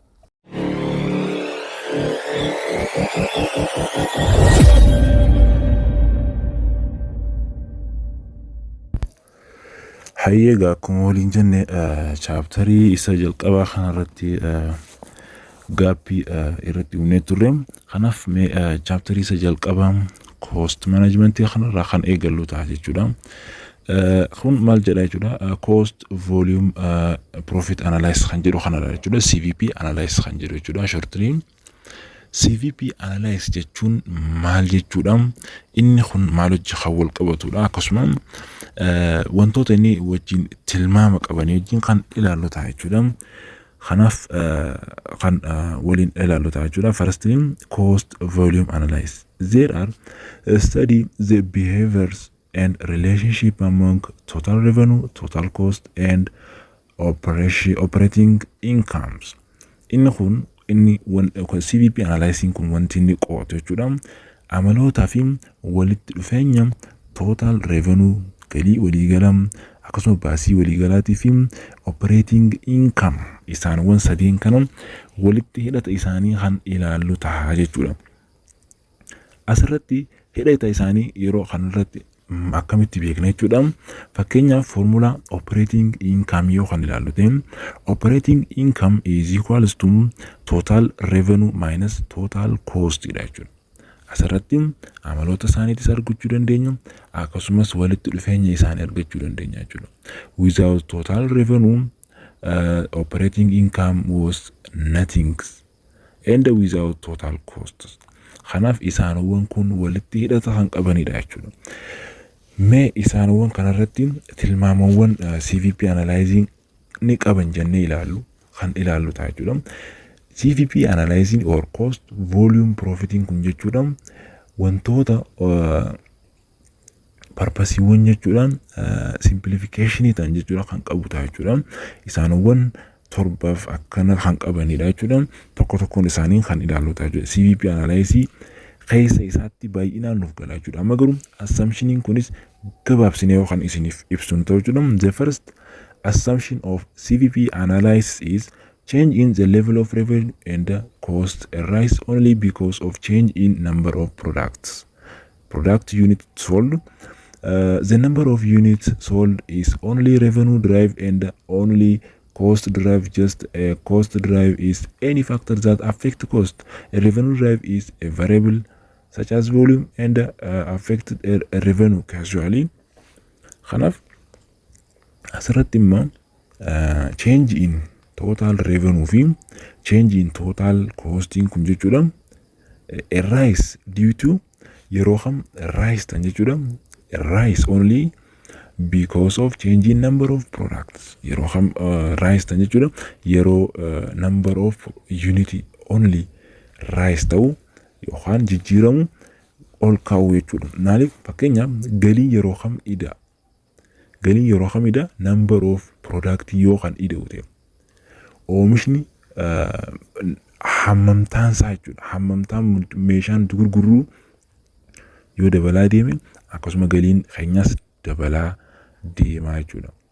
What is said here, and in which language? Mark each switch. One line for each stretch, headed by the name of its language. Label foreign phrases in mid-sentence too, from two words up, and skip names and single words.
Oromo: Hayyeega akkuma waliin jenne chaaptarii isa jalqabaa kanarratti gaappii irratti himnee turre. Kanaaf mee chaaptarii isa jalqabaa
English: cost management
Oromo: kanarraa kan eegallu ta'a jechuudha. Kun maal jedha jechuudha?
English: Cost volume profit analysis
Oromo: kan jedhu kanadha jechuudha.
English: CVP analysis
Oromo: kan jedhu jechuudha shortly.
English: CVP analysis
Oromo: jechuun maal jechuudha? Inni kun maal hojii kan wal qabatudha. Akkasuma wantoota inni wajjin tilmaama qabanii wajjin kan ilaallu ta'a jechuudha. Kanaaf kan waliin ilaallu ta'a jechuudha.
English: Firstly, cost volume analysis. There are study the behaviors and relationship among total revenue, total cost and operating incomes.
Oromo: Inni kun inni
English: CVP analysis
Oromo: kun wanti inni qo'atu jechuudha. Amalootaa fi walitti dhufeenya
English: total revenue
Oromo: galii waliigalaa akkasuma baasii waliigalaatii fi
English: operating income
Oromo: isaanwwan sadeen kana walitti hidhata isaanii kan ilaallu ta'a jechuudha. Asirratti hidhata isaanii yeroo kanarratti akkamitti beekna jechuudha.
English: Fakkeenyaaf formula operating income
Oromo: yoo kan ilaallu ta'e
English: operating income is equals to total revenue minus total cost
Oromo: dha jechuudha. Asirratti amaloota isaaniitis argachuu dandeenya akkasumas walitti dhufeenya isaanii argachuu dandeenya jechuudha.
English: Without total revenue operating income was nothing and without total costs.
Oromo: Kanaaf isaanowwan kun walitti hidhata kan qabanidha jechuudha. Mee isaanowwan kanarratti tilmaamawwan
English: CVP analyzing
Oromo: ni qaban jennee ilaallu ta'a jechuudha.
English: CVP analyzing or cost volume profiting
Oromo: kun jechuudha wantoota purpose-iwwan jechuudha simplification ta'an jechuudha kan qabu ta'a jechuudha. Isaanowwan torbaaf akkana kan qabanidha jechuudha. Tokko tokkoon isaanii kan ilaallu ta'a jechuudha.
English: CVP analyzing
Oromo: keessa isaatti baay'inaan nuuf gala jechuudha. Amma garuu assumptioniin kunis gabaabsinee yoo kan isiniif ibsuun ta'u jechuudha.
English: The first assumption of CVP analysis is change in the level of revenue and the cost arise only because of change in number of product units sold. The number of units sold is only revenue drive and only cost drive. Just a cost drive is any factor that affect cost. A revenue drive is a variable such as volume and affect revenue casually.
Oromo: Kanaaf asirratti immoo
English: change in total revenue
Oromo: fi
English: change in total costing
Oromo: kun jechuudha.
English: A rise due to
Oromo: yeroo kam
English: rise
Oromo: tan jechuudha.
English: A rise only because of change in number of products.
Oromo: Yeroo kam rise tan jechuudha. Yeroo
English: number of unity only rise
Oromo: ta'u yookaan jijjiiramu ol kaa'u jechuudha. Maaliif fakkeenyaaf galii yeroo kam ida. Galii yeroo kam ida
English: number of product
Oromo: yoo kan ida'u ta'e. Oomishni hammamtaan isaa jechuudha. Hammamtaan meeshaan gurgurru yoo dabalaa deeme akkasuma galiin keenyas dabalaa deemaa jechuudha.